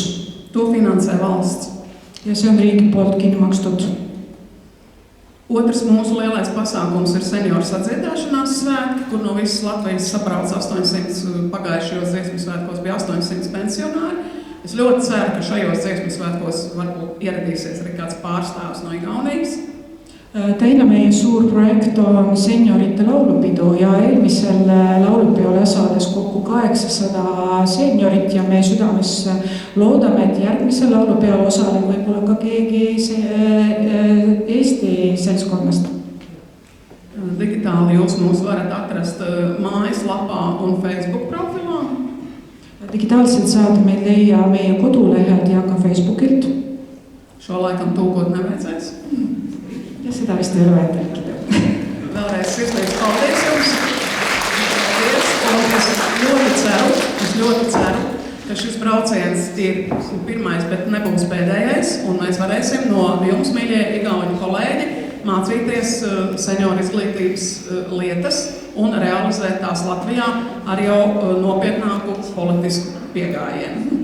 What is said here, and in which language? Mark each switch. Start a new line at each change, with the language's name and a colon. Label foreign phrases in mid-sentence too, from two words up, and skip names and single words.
Latvian: To finansē valsts.
Estonian: Ja see on riigi poolt kinni makstud.
Latvian: Otrs mūsu lielais pasākums ir senioru sadziedāšanās svētki, kur no visas Latvijas sabrauc 800, pagājušajos dziesmu svētkos bija 800 pensionāri. Es ļoti ceru, ka šajos dziesmu svētkos varbūt ieradīsies arī kāds pārstāvs no Igaunijas.
Estonian: Teine meie suur projekt on seniorite laulupidu ja eelmisel laulupeol saades kokku 800 seniorit ja me südames loodame, et järgmisel laulupeol osaleb võib-olla ka keegi Eesti seltskonnast.
Latvian: Digitāli jūs mūs varat atrast mājaslapā un Facebook profilā.
Estonian: Digitaalselt saada meid leia meie kodulehelt ja ka Facebookilt.
Latvian: Šo laikam tūkot nevajadzēs.
Estonian: Ja seda vist ei ole vaja tõlkida.
Latvian: Vēlreiz sirsnīgs paldies jums. Paldies. Es ļoti ceru, ka šis brauciens ir pirmais, bet nebūs pēdējais, un mēs varēsim no jums, mīļie igauņu kolēģi, mācīties senioru izglītības lietas un realizēt tās Latvijā ar jau nopietnāku politisku piegājienu.